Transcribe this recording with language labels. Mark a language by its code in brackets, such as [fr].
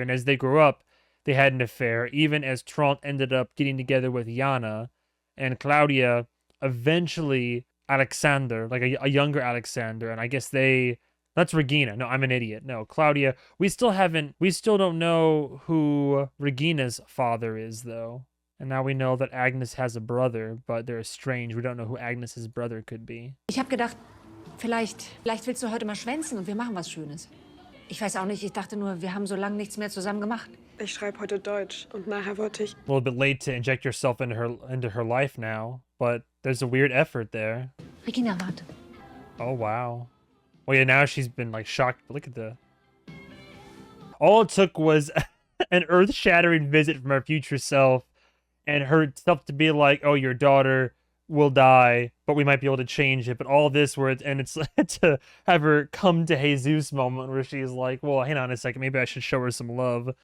[en] And as they grew up, they had an affair, even as Tront ended up getting together with Jana, and Claudia eventually Alexander, like a younger Alexander, and I guess that's Regina. No, I'm an idiot. No, Claudia. We still don't know who Regina's father is, though. And now we know that Agnes has a brother, but they're estranged. We don't know who Agnes's brother could be. [de] Ich habe gedacht, vielleicht willst du heute mal schwänzen und wir machen was Schönes. Ich weiß auch nicht, ich dachte nur, wir haben so lange nichts mehr zusammen gemacht. Ich schreibe heute Deutsch und nachher wollte ich... [en] A little bit late to inject yourself into her life now, but there's a weird effort there. [de] Regina, warte. [en] Oh, wow. Well, yeah, now she's been, like, shocked. Look at the... All it took was an earth-shattering visit from her future self and her self to be like, oh, your daughter will die, but we might be able to change it. But all this and it's to have her come to Jesus moment where she's like, well, hang on a second, maybe I should show her some love.